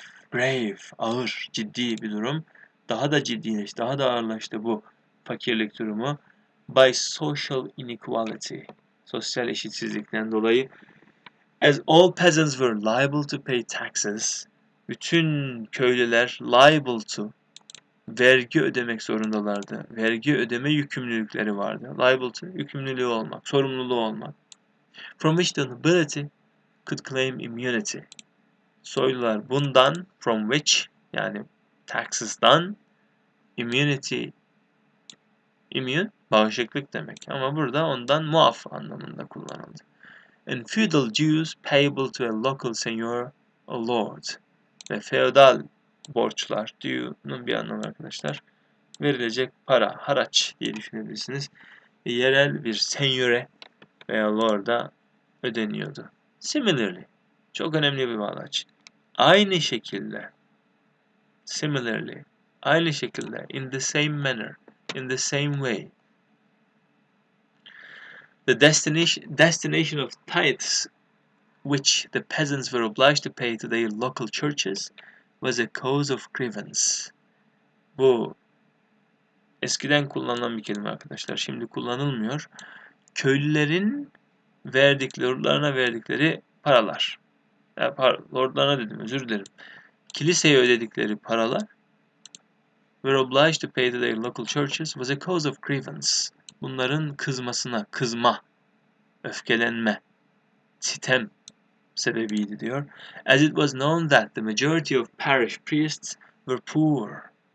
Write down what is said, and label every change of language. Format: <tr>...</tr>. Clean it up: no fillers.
<tr>Grave, ağır, ciddi bir durum. Daha da ciddileşti, daha da ağırlaştı bu fakirlik durumu.</tr> <en>By social inequality.</en> <tr>Sosyal eşitsizlikten dolayı.</tr> <en>As all peasants were liable to pay taxes.</en> <tr>Bütün köylüler</tr> <en>liable to.</en> <tr>Vergi ödemek zorundalardı. Vergi ödeme yükümlülükleri vardı.</tr> <en>Liable to,</en> <tr>yükümlülüğü olmak, sorumluluğu olmak.</tr> <en>From which the nobility could claim immunity.</en> <tr>Soylular bundan,</tr> <en>from which,</en> <tr>yani taxes'dan, immunity, immune, bağışıklık demek. Ama burada ondan muaf anlamında kullanıldı.</tr> <en>And feudal dues payable to a local seigneur or lord.</en> <tr>Ve feodal borçlar, due'nun bir anlamı arkadaşlar, verilecek para, haraç diye düşünebilirsiniz. Yerel bir senyöre veya lord'a ödeniyordu.</tr> <en>Similarly,</en> <tr>çok önemli bir bağlaç. Aynı şekilde,</tr> <en>similarly,</en> <tr>aynı şekilde,</tr> <en>in the same manner, in the same way. The destination of tithes which the peasants were obliged to pay to their local churches was a cause of grievance.</en> <tr>Bu eskiden kullanılan bir kelime arkadaşlar. Şimdi kullanılmıyor. Köylülerin lordlarına verdikleri paralar. Lordlarına dedim, özür dilerim. Kiliseye ödedikleri paralar</tr> <en>were obliged to pay to their local churches was a cause of grievance.</en> <tr>Bunların kızma, öfkelenme, sitem sebebiydi diyor.</tr> <en>As it was known that the majority of parish priests were poor.</en>